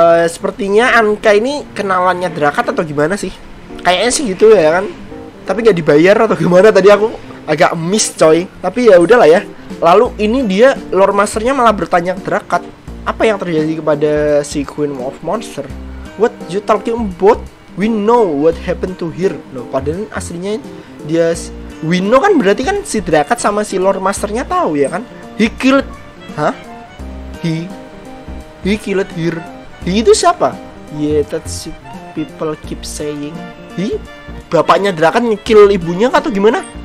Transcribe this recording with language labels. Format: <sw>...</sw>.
<id>Sepertinya Anka ini kenalannya Drakat atau gimana sih? Kayaknya sih gitu ya kan. Tapi gak dibayar atau gimana, tadi aku agak miss coy. Tapi ya udahlah ya. Lalu ini dia Lord Masternya malah bertanya ke Drakat, apa yang terjadi kepada si Queen of Monster?</id> <en>What you talking about? We know what happened to her.</en> <id>Loh, padahal aslinya dia</id> <en>we know</en> <id>kan, berarti kan si Drakat sama si Lord Masternya tahu ya kan?</id> <en>He killed.</en> <id>Hah?</id> <en>He killed her. He</en> <id>itu siapa?</id> <en>Yeah, that's people keep saying. He?</en> <id>Bapaknya Drakat nge-kill ibunya atau gimana?</id>